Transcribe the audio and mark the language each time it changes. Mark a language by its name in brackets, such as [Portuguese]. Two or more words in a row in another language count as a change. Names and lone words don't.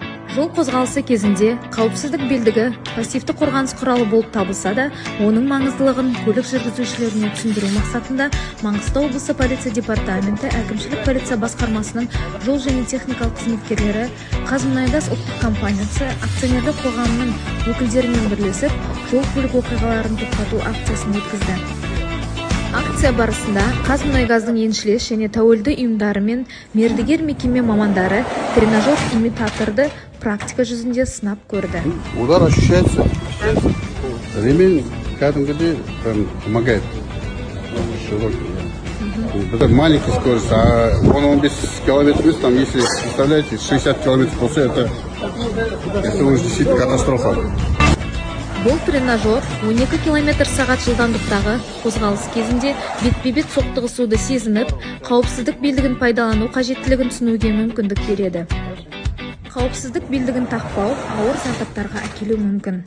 [Kazakh] Жол қозғалысы кезінде қауіпсіздік белдігі пассивті қорғаныс құралы болып табылса да, оның маңыздылығын көлік жүргізушілеріне түсіндіру мақсатында Маңғыстау облысы полиция департаменті әкімшілік полиция басқармасының жол және техникалық қызметкерлері Қазмұнайгаз ұлттық компаниясы акционерлік қоғамының өкілдерімен бірлесіп, жол көлік оқиғаларын тоқтату акциясын өткізді. Акция барысында Қазмұнайгаздың еншілес және тәуелді ұйымдары мен мердігер мекеме мамандары тренажер имитаторды практика жүзінде сынап көрді. [Russian] Удар ощущается. Ремень кәдімгідей помогает. Это маленькая скорость, а он 15 километров, там, если представляете, 60 километров после, это уже действительно катастрофа. [Kazakh] Бұл тренажер 12 км/сағат жылдамдықтағы қозғалыс кезінде бетпе-бет соқтығысуды сезініп, қауіпсіздік белдігін пайдалану қажеттілігін түсінуге мүмкіндік береді. Қауіпсіздік белдігін тақпау ауыр зардаптарға әкелуі мүмкін.